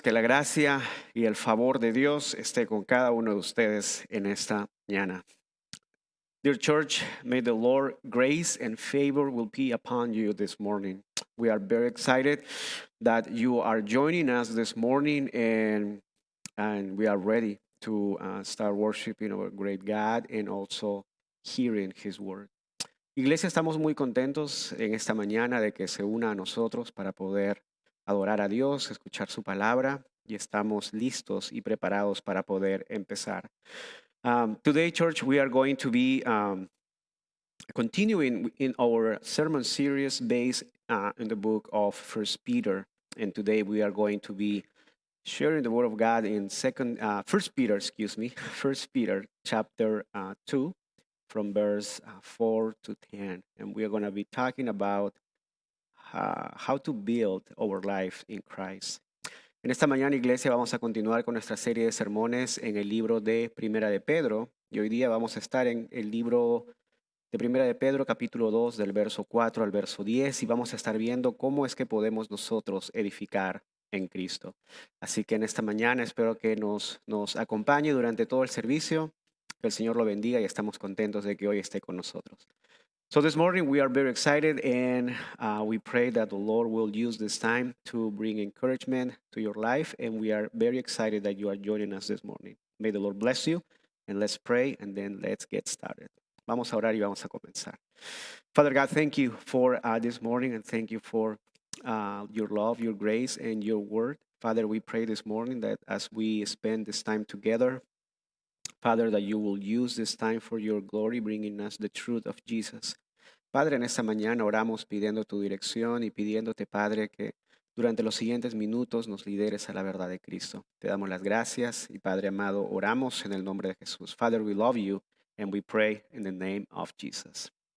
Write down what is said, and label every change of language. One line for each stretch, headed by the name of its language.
Spanish: Que la gracia y el favor de Dios esté con cada uno de ustedes en esta mañana.
English: Dear church, may the Lord grace and favor will be upon you this morning. We are very excited that you are joining us this morning and we are ready to start worshiping our great God and also hearing His word.
Spanish: Iglesia, estamos muy contentos en esta mañana de que se una a nosotros para poder adorar a Dios, escuchar su palabra y estamos listos y preparados para poder empezar.
English: Today, church, we are going to be continuing in our sermon series based in the book of First Peter, and today we are going to be sharing the word of God in First Peter, First Peter chapter 2. From verse 4 to 10. And we are going to be talking about how to build our life in Christ.
Spanish: En esta mañana, iglesia, vamos a continuar con nuestra serie de sermones en el libro de Primera de Pedro. Y hoy día vamos a estar en el libro de Primera de Pedro, capítulo 2, del verso 4 al verso 10. Y vamos a estar viendo cómo es que podemos nosotros edificar en Cristo. Así que en esta mañana espero que nos acompañe durante todo el servicio. Que el Señor lo bendiga y estamos contentos de que hoy esté con nosotros.
English: So this morning we are very excited and we pray that the Lord will use this time to bring encouragement to your life, and we are very excited that you are joining us this morning. May the Lord bless you, and let's pray and then let's get started.
Spanish: Vamos a orar y vamos a comenzar.
English: Father God, thank you for this morning and thank you for your love, your grace, and your word. Father, we pray this morning that as we spend this time together, Father, that you will use this time for your glory, bringing us the truth of Jesus.
Spanish: Padre, en esta mañana oramos pidiendo tu dirección y pidiéndote, Padre, que durante los siguientes minutos nos lideres a la verdad de Cristo. Te damos las gracias y, Padre amado, oramos en el nombre de Jesús.
English: Father, we love you and we pray in the name of Jesus.